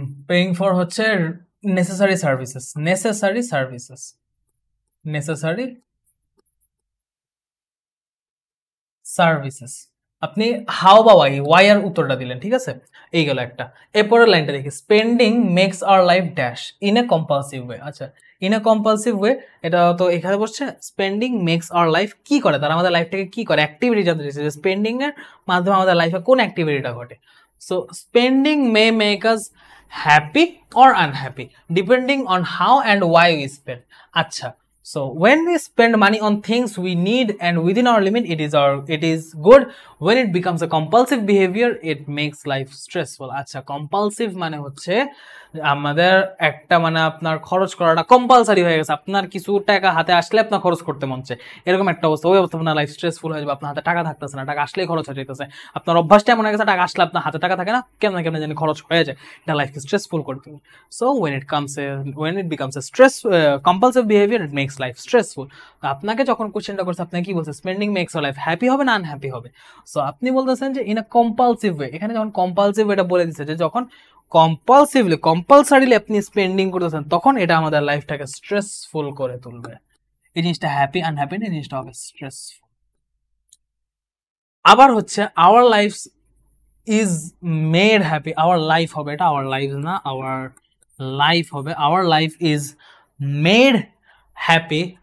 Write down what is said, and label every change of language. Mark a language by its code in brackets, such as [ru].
[en] paying for হচ্ছে necessary services, necessary services, necessary services। [bn] আপনি how বা ওয়াই, ওয়াই এর উত্তরটা দিলেন। ঠিক আছে, এই গেল একটা। এরপরের লাইনটা দেখি, [en] Spending makes our life dash in a compulsive way. [bn] আচ্ছা, ইন এ কম্পালসিভ ওয়ে, এটা তো এখানে বসছে [en] spending makes our life, [bn] কি করে তারা আমাদের লাইফটাকে কি করে, অ্যাক্টিভিটি জানতে চাইছে যে স্পেন্ডিং এর মাধ্যমে আমাদের লাইফে কোন অ্যাক্টিভিটিটা ঘটে। [en] So spending may make us happy or unhappy depending on how and why we spend. আচ্ছা, so when we spend money on things we need and within our limit, it is good. When it becomes a compulsive behavior, it makes life stressful. [bn] আচ্ছা, compulsive মানে হচ্ছে আমাদের একটা মানে আপনার খরচ করাটা কম্পালসারি হয়ে গেছে, আপনার কিছু টাকা হাতে আসলে আপনার খরচ করতে মন চায়, এরকম একটা অবস্থা। ওই অবস্থা আপনার লাইফ স্ট্রেসফুল হয়ে যাবে, আপনার হাতে টাকা থাকতেছে না, টাকা আসলেই খরচ হয়ে যেতেছে, আপনার অভ্যাসটা এমন হয়ে গেছে টাকা আসলে আপনার হাতে টাকা থাকে না, কেমন কেমন জানি খরচ হয়ে যায়, এটা লাইফকে স্ট্রেসফুল করে দেবে। [en] So when it becomes a compulsive behavior, it makes life stressful. [bn] আপনাকে যখন কোশ্চেনটা করছে, আপনাকে কি বলছে, [en] spending makes your life happy [bn] হবে না আনহ্যাপি হবে। সো আপনি বলতেছেন যে [en] in a compulsive way, [bn] এখানে যখন কম্পালসিভ এটা বলে দিচ্ছে যে যখন কম্পালসারিলি আপনি স্পেন্ডিং করতেছেন, তখন এটা আমাদের লাইফটাকে স্ট্রেসফুল করে তুলবে। এই জিনিসটা হ্যাপি আনহ্যাপি না, এই জিনিসটা হবে স্ট্রেসফুল। আবার হচ্ছে [en] our life is made happy, [bn] our life হবে, এটা আওয়ার লাইফ না, আওয়ার লাইফ হবে, our life is made happy.